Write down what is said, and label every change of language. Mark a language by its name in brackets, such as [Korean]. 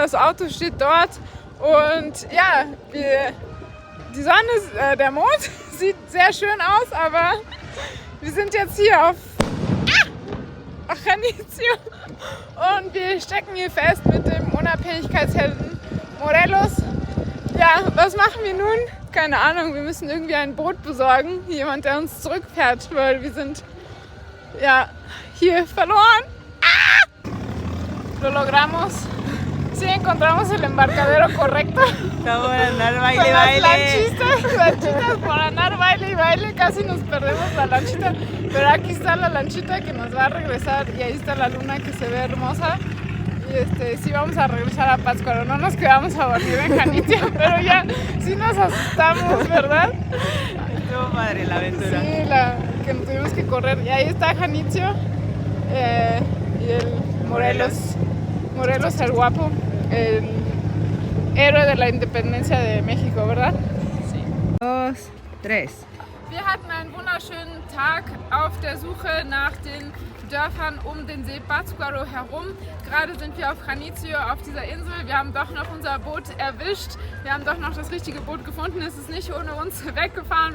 [German] Das Auto steht dort. Und ja, die Sonne, der Mond sieht sehr schön aus, aber wir sind jetzt hier auf Janitzio und wir stecken hier fest mit dem Unabhängigkeitshelden Morelos. Ja, was machen wir nun? Keine Ahnung, wir müssen irgendwie ein Boot besorgen, jemand, der uns zurückfährt, weil wir sind ja hier verloren. [Spanish] Lo logramos. Sí, encontramos el embarcadero correcto. Vamos a andar baile, Con las baile. lanchitas por andar baile y baile, casi nos perdemos la lanchita. Pero aquí está la lanchita que nos va a regresar y ahí está la luna que se ve hermosa. Y sí vamos a regresar a Pátzcuaro, no nos quedamos a dormir en Janitzio, pero ya sí nos asustamos, ¿verdad? Estuvo padre la aventura. Sí, que nos tuvimos que correr. Y ahí está Janitzio y el Morelos el guapo, el héroe de la independencia de México, ¿verdad? Sí. 2, 3. [German] Wir hatten einen wunderschönen Tag auf der Suche nach den Dörfern um den See Pátzcuaro herum. Gerade sind wir auf Janitzio, auf dieser Insel. Wir haben doch noch unser Boot erwischt. Wir haben doch noch das richtige Boot gefunden. Es ist nicht ohne uns weggefahren.